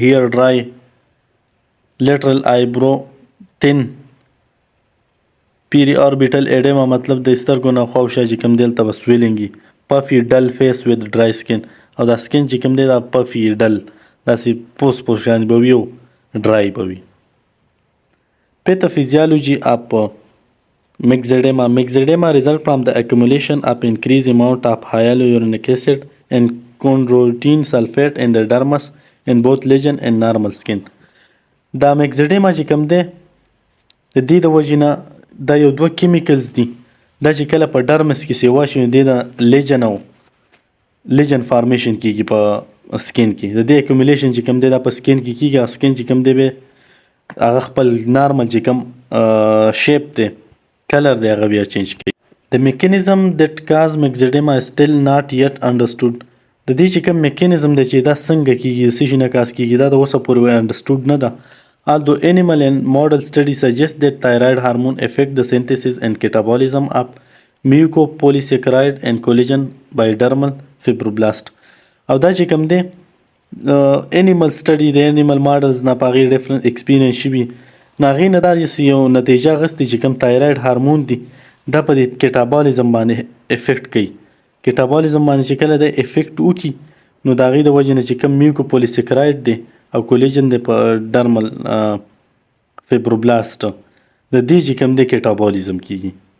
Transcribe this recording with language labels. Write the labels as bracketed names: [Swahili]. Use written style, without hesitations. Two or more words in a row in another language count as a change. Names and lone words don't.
[English] hair dry, lateral eyebrow thin, periorbital edema [Pashto] مطلب د سترګو نه خواوشا چې کوم دی هلته به سویلینګ وي. [English] puffy dull face with dry skin [Pashto] او دا سکین چې کوم دی دا [English] puffy dull [Pashto] داسې پوس شان به وي او ډرای به وي. [English] pathophysiology of myxedema. Myxedema result from the accumulation of increased amount of hyaluronic acid and chondroitin sulfate in the dermis in both lesion and normal skin. [Pashto] دا myxedema چې کوم دی د دې د وجې نه دا یو دوه کیمیکلز دي. دا چې کله په ډرمس کې سیوا شي نو د لیجن او [English] lesion formation [Pashto] کیږي په سکین کې. د دې اکومولیشن چې کوم دی دا په سکین کې کیږي. سکین چې کوم دی به هغه خپل نارمل چې کوم شیپ دی کلر دی هغه بیا چینج کوي. [English] د mechanism that cause myxedema is still not yet understood. [Pashto] د دې چې کوم میکانیزم دی چې دا څنګه کیږي څه شي نه کاز کیږي دا د اوسه پورې انډرسټوډ نه ده. [English] Although animal and model studies suggest that thyroid hormone affect the synthesis and catabolism of mucopolysaccharide and collagen by dermal fibroblast. [Pashto] او دا چې کوم دی [English] animal study [Pashto] د [English] animal models [Pashto] نه په هغې [English] difference experience [Pashto] شوي نو هغې نه دا یو نتیجه اخیستې چې کوم [English] thyroid hormone [Pashto] دی دا په دې کیټابالیزم باندې افیکټ کوي. کیټابالیزم باندې چې کله د افیکټ وکړي نو د هغې د وجې نه چې کوم میوکوپولیسیکراید دی او کولیجن دی په [English] dermal fibroblast [Pashto] د دې چې کوم دی کیټابالیزم کیږي.